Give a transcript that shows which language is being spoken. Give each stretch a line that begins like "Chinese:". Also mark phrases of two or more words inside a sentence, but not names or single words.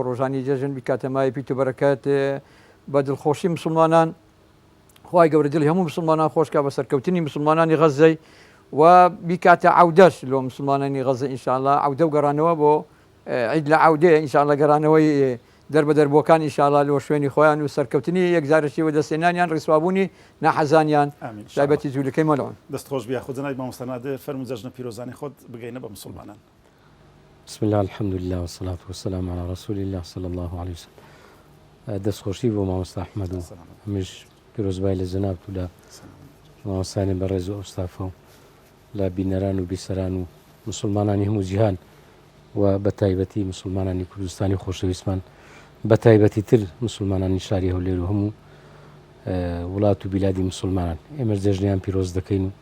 Central Kurdish: ڕۆژانی جەژن بیکاتەمای پیت و بەرەکەت بە دڵخۆشی مسلمانان خی گەورە دڵی هەموو مسلمانان خۆشکە بە سەرکەوتنی مسلمانانی غەزەی و بیکاتە عودەش لۆ مسلمانانی غەزە ئینشاءالله عودە و گەڕانەوە بۆ عید لە عودێ ئینشاءالله گەڕانەوەی دەربە دەربووەکان ئینشاءالله لۆ شوێنی خۆیان و سەرکەوتنی یەکجارەشی و دەستێنانیان ڕیسوابوونی نەحەزانیان تایبەتی جوولەکەی مەڵەوە دەستخۆش بیا خۆ جەنابی مامۆستا نادر فەرموو جەژنە پیرۆزانی خۆت بگەینە بە مسلمانان.
Arabic: بسم الله الحمد لله والصلاة والسلام على رسول الله صلى الله عليه وسلم.
Central Kurdish: دەستخۆشی بۆ مامۆستا ئەحمەد و هەمیش پیرۆزبای لە جەنابت و لە مامۆستانی بەڕێز و ئەوستافە و لە بینەران و بیسەران و مسلمانانی هەموو جیهان و بە تایبەتی مسلمانانی کوردستانی خۆشەویستمان بە تایبەتی تر مسلمانانی شاری هەولێر و هەموو وڵات و بیلادی مسلمانان ئێمە جەژنیان پیرۆز دەکەین و